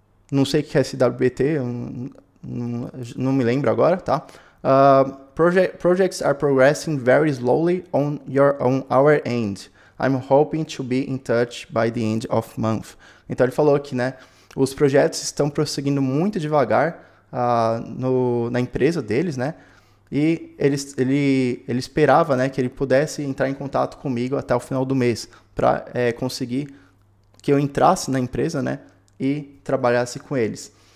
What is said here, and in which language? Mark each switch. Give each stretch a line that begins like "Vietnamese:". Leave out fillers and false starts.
Portuguese: Não sei o que é SWBT, eu não me lembro agora, tá?
English: Projects are progressing very slowly on our end. I'm hoping to be in touch by the end of month.
Portuguese: Então ele falou que, né, os projetos estão prosseguindo muito devagar na empresa deles, né? E ele esperava, né, que ele pudesse entrar em contato comigo até o final do mês para conseguir que eu entrasse na empresa, né, e trabalhasse com eles.